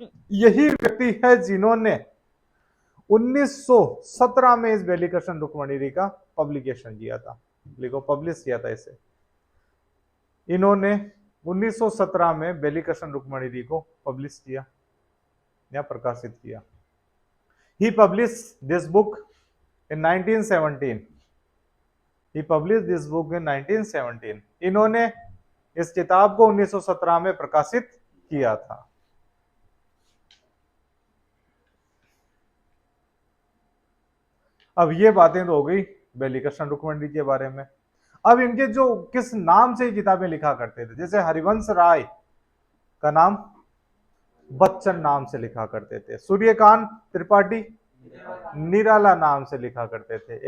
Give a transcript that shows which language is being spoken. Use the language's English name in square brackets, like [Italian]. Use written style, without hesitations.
[Hindi] यही व्यक्ति है जिन्होंने 1917 में इस वेली कृष्ण रुक्मणी का पब्लिकेशन किया था। लिखो, पब्लिश किया था इसे इन्होंने 1917 में वेली कृष्ण रुक्मणी को पब्लिश किया या प्रकाशित किया। [English] He published this book in 1917. He published this book in 1917. [Hindi] इन्होंने इस किताब को 1917 में प्रकाशित किया था। अब ये बातें तो हो गई वेली कृष्ण रुक्मणी के बारे में। अब इनके जो किस नाम से किताबें लिखा करते थे, जैसे हरिवंश राय का नाम बच्चन नाम से लिखा करते थे, सूर्यकांत त्रिपाठी निराला नाम से लिखा करते थे।